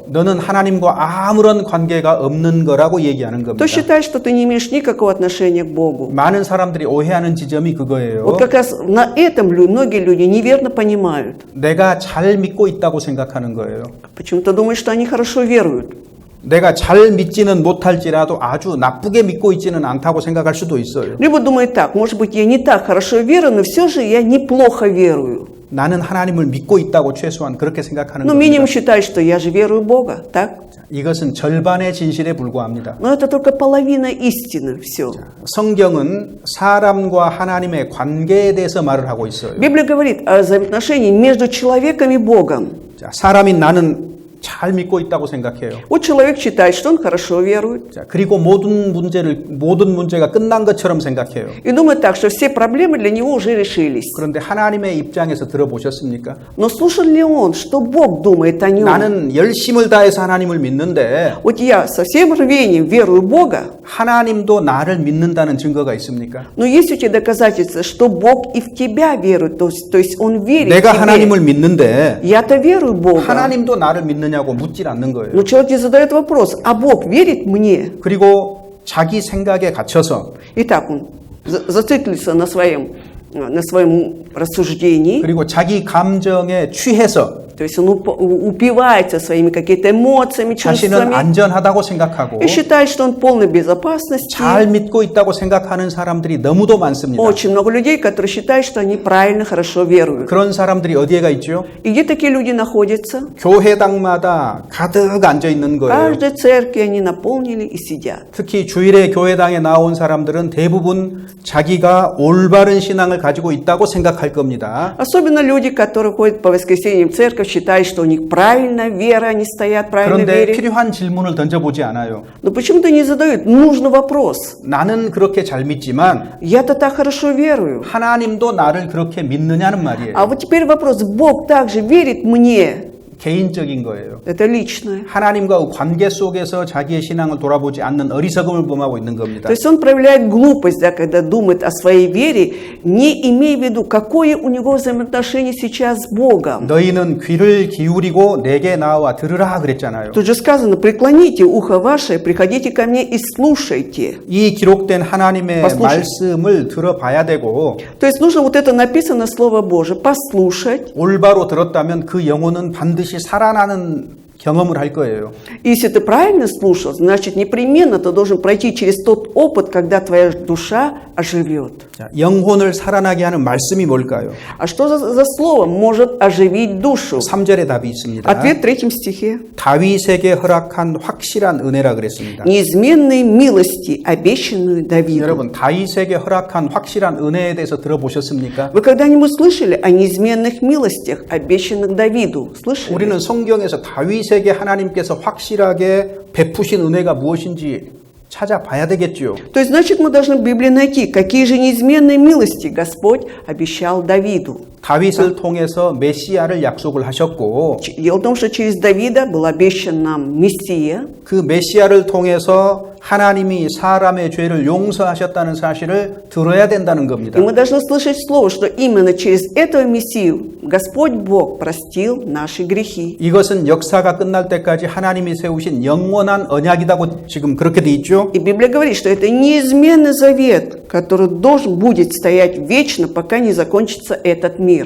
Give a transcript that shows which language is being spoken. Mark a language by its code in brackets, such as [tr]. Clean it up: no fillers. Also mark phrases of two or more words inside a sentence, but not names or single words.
[ko] 너는 하나님과 아무런 관계가 없는 거라고 얘기하는 겁니다. [ru] то считай, что ты не имеешь никакого отношения к Богу. [ko] 많은 사람들이 오해하는 지점이 그거예요. [ru] Вот как раз на этом многие люди неверно понимают. [ko] 내가 잘 믿고 있다고 생각하는 거예요. [ru] Почему-то думают, что они хорошо веруют. [ko] 내가 잘 믿지는 못할지라도 아주 나쁘게 믿고 있지는 않다고 생각할 수도 있어요. [ru] Либо думают так, может быть, я не так хорошо верую, но все же я неплохо верую. [ko] 나는 하나님을 믿고 있다고 최소한 그렇게 생각하는 [ru] Ну, [ko] 겁니다. [ru] минимум считать, что я же верую в Бога, так? [ko] 이것은 절반의 진실에 불과합니다. [ru] Но это только половина истины, все. [ko] 성경은 사람과 하나님의 관계에 대해서 말을 하고 있어요. [ru] Библия говорит о взаимоотношении между человеком и Богом. [ko] 자, 사람인 나는 잘 믿고 있다고 생각해요. [ru] Вот человек считает, что он хорошо верует, [ko] 자, 그리고 모든 문제가 끝난 것처럼 생각해요. [ru] и думает так, что все проблемы для него уже решились. [ko] 그런데 하나님의 입장에서 들어보셨습니까? [ru] Но слушал ли он, что Бог думает о нем? [ko] 나는 열심을 다해서 하나님을 믿는데 [ru] Вот я со всем рвением верую в Бога, [ko] 하나님도 나를 믿는다는 증거가 있습니까? [ru] но есть у тебя доказательства, что Бог и в тебя верует, то есть Он верит [ko] 내가 [ru] в тебя. [ko] 하나님을 믿는데 [ru] Я-то верую в Бога. [ko] 하나님도 나를 믿느냐고 묻질 않는 거예요. [ru] Но человек не задает вопрос, а Бог верит мне? [ko] 그리고 자기 생각에 갇혀서 [ru] Итак, он зациклится на своем рассуждении, [ko] 그리고 자기 감정에 취해서 [ru] то есть он упивается своими какими-то эмоциями, [ko] 자신은 [ru] чувствами [ko] 안전하다고 생각하고 [ru] и считает, что он в полной безопасности. [ko] 잘 믿고 있다고 생각하는 사람들이 너무도 많습니다. [ru] Очень много людей, которые считают, что они правильно, хорошо веруют. [ko] 그런 사람들이 어디에가 있죠? [ru] И где такие люди находятся? [ko] 교회당마다 가득 앉아 있는 [ru] В [ko] 거예요. [ru] каждой церкви они наполнили и сидят. [ko] 특히 주일에 교회당에 나온 사람들은 대부분 자기가 올바른 신앙을 가지고 있다고 생각할 겁니다. [ru] Особенно люди, которые ходят по воскресеньям в церковь, считают, что у них правильная вера, они стоят в правильной [ko] 그런데 [ru] вере. [ko] 필요한 질문을 던져보지 않아요. [ru] Но почему-то не задают нужный вопрос. [ko] 나는 그렇게 잘 믿지만 [ru] Я-то так хорошо верую. [ko] 하나님도 나를 그렇게 믿느냐는 말이에요. [ru] А вот теперь вопрос, Бог также верит мне? [ko] 개인적인 거예요. [ru] Это личное. [ko] 하나님과 관계 속에서 자기의 신앙을 돌아보지 않는 어리석음을 범하고 있는 겁니다. [ru] То есть он проявляет глупость, да, когда думает о своей вере, не имея в виду, какое у него взаимоотношение сейчас с Богом. [ko] 너희는 귀를 기울이고 내게 나와 들으라 그랬잖아요. [ru] Тут же сказано, преклоните ухо ваше, приходите ко мне и слушайте. [ko] 이 기록된 하나님의 [ru] послушать. [ko] 말씀을 들어봐야 되고 [ru] То есть нужно вот это написано Слово Божие, послушать. [ko] 올바로 들었다면 그 영혼은 반드시 살아나는 경험을 할 거예요. [ru] И если ты правильно слушал, значит непременно ты должен пройти через тот опыт, когда твоя душа оживет. [ko] 자, 영혼을 살아나게 하는 말씀이 뭘까요? [ru] А что за слово может оживить душу? [ko] 3절에 답이 있습니다. [ru] Ответ в 3 стихе. [ko] 다윗에게 허락한 확실한 은혜라 그랬습니다. [ru] Неизменной милости, обещанную Давиду. [ko] 여러분, 다윗에게 허락한 확실한 은혜에 대해서 들어보셨습니까? [ru] Вы когда-нибудь слышали о неизменных милостях, обещанных Давиду? Слышали? [ko] 우리는 성경에서 다윗에게 하나님께서 확실하게 베푸신 은혜가 무엇인지 찾아봐야 되겠죠. [ru] То есть, значит, мы должны в Библии найти, какие же неизменные милости Господь обещал Давиду. [ko] 다윗을 통해서 메시아를 약속을 하셨고 [ru] Дело в том, что через Давида был обещан нам Мессия. [ko] 그 메시아를 통해서 하나님이 사람의 죄를 용서하셨다는 사실을 들어야 된다는 겁니다. [ru] И мы должны слышать слово, что именно через этого Мессию Господь Бог простил наши грехи. [ko] 이것은 역사가 끝날 때까지 하나님이 세우신 영원한 언약이라고 지금 그렇게 돼 있죠. [ru] И Библия говорит, что это неизменный завет, который должен будет стоять вечно, пока не закончится этот мир.